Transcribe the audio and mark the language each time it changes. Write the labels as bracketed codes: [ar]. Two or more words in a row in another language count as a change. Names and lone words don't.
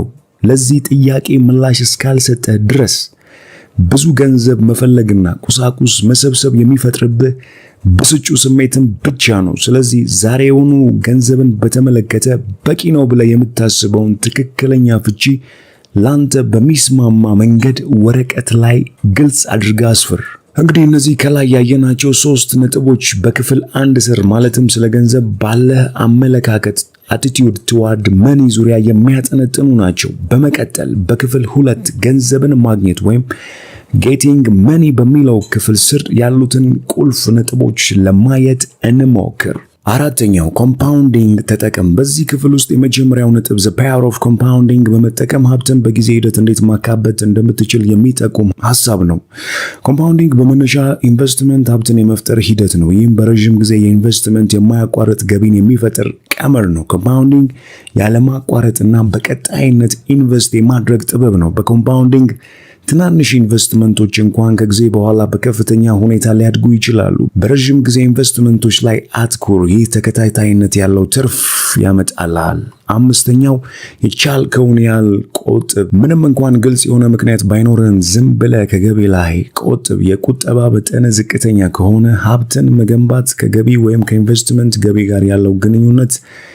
[am] ለዚህ ጥያቄ ምላሽ እስካልሰጠህ ድረስ ብዙ ገንዘብ መፈለግና ቁሳቁስ መሰብሰብ የሚፈጥርብህ ብስጩ ስሜትን ብቻ ነው። ስለዚህ ዛሬውኑ ገንዘብን በተመለከተ በቂ ነው ብለህ የምታስበውን ትክክለኛ ፍቺ ላንተ በሚስማማ መንገድ ወረቀት ላይ ግልጽ አድርገህ አስፍር። እንግዲህ እነዚህ ከላይ ያየናቸው 3 ነጥቦች በክፍል 1 ስር ማለትም ስለ ገንዘብ ባለህ አመለካከት [en] attitude toward money [am] ዙሪያ የሚያጠነጥኑ ናቸው። በመቀጠል በክፍል 2 ገንዘብን ማግኘት ወይም [en] getting money [am] በሚለው ክፍል ስር ያሉትን ቁልፍ ነጥቦች ለማየት እንሞክር። አራተኛው ኮምፓውንዲንግ ተጠቀም። በዚህ ክፍል ውስጥ የመጀመሪያው ነጥብ [en] the power of compounding [am] በመጠቀም ሀብትን በጊዜ ሂደት እንዴት ማካበት እንደምትችል የሚጠቁም ሐሳብ ነው። ኮምፓውንዲንግ በመነሻ ኢንቨስትመንት ሀብትን የመፍጠር ሂደት ነው። ይህም በረዥም ጊዜ የኢንቨስትመንት የማያቋርጥ ገቢን የሚፈጥር ቀመር ነው። ኮምፓውንዲንግ ያለማቋረጥና በቀጣይነት ኢንቨስት የማድረግ ጥበብ ነው። በኮምፓውንዲንግ ትናንሽ ኢንቨስትመንቶች እንኳን ከጊዜ በኋላ በከፍተኛ ሁኔታ ሊያድጉ ይችላሉ። በረዥም ጊዜ ኢንቨስትመንቶች ላይ አትኩር። ይህ ተከታታይነት ያለው ትርፍ ያመጣልሃል። አምስተኛው የቻልከውን ያህል ቆጥብ። ምንም እንኳን ግልጽ የሆነ ምክንያት ባይኖርህም ዝም ብለህ ከገቢ ላይ ቆጥብ። የቁጠባ መጠን ዝቅተኛ ከሆነ ሀብትን መገንባት ከገቢ ወይም ከኢንቨስትመንት ገቢ ጋር ያለው ግንኙነት